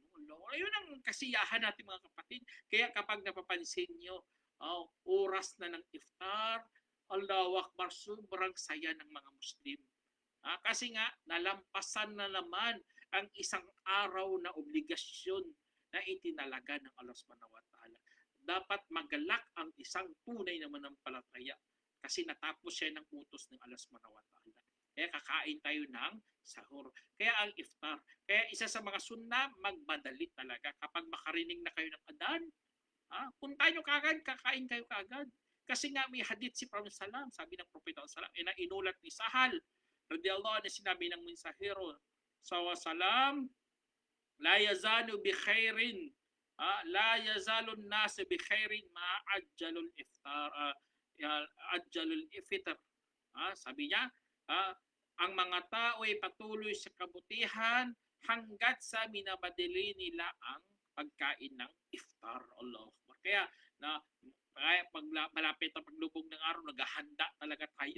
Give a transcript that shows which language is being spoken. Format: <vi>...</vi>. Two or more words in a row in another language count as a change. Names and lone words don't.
<tl>Ayun ang kasiyahan natin mga kapatid. Kaya kapag napapansin nyo, oras na ng iftar,</tl> <ar>الله أكبر,</ar> <tl>sobrang saya ng mga Muslim. Kasi nga, nalampasan na naman ang isang araw na obligasyon na itinalaga ng Allah</tl> <ar>سبحانه وتعالى.</ar> <tl>Dapat magalak ang isang tunay na manampalataya kasi natapos siya ng utos ng Allah</tl> <ar>سبحانه وتعالى.</ar> <tl>Kaya kakain tayo ng sahur. Kaya ang iftar. Kaya isa sa mga sunna, magmadali talaga. Kapag makarinig na kayo ng adan, punta nyo kagad, kakain kayo kagad. Kasi nga may hadith si Prophet Salam, sabi ng Propeta Salam, na inulat ni Sahal,</tl> <ar>رضي الله عنه,</ar> <tl>sinabi ng mensahero,</tl> <ar>سلم لا يزال بخير لا يزال الناس بخير ما عجلوا الفطر عجلوا الفطر.</ar> <tl>Sabi niya, ang mga tao ay patuloy sa kabutihan hanggat sa minabadali nila ang pagkain ng iftar. Allah. Kaya pag malapit ang paglubog ng araw, naghahanda talaga tayo.</tl>